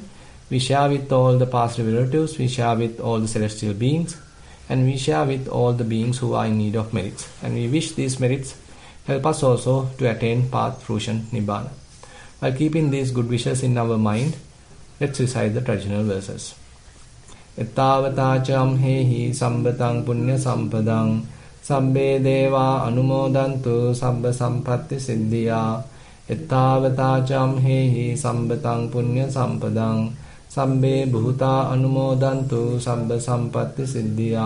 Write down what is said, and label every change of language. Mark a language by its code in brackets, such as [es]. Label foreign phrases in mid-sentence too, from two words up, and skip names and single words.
[en] We share with all the past relatives, we share with all the celestial beings, and we share with all the beings who are in need of merits. And we wish these merits help us also to attain path, fruition, nibbana. While keeping these good wishes in our mind, let's recite the traditional verses. [pi] Ettavata cham hehi sambatang punya sampadang Sabbe deva anumodantu sabba sampatti siddhiya. Ettavata hehi sambetang punya sampadang. Sabbe bhuta anumodantu sabba sampatti siddhiya.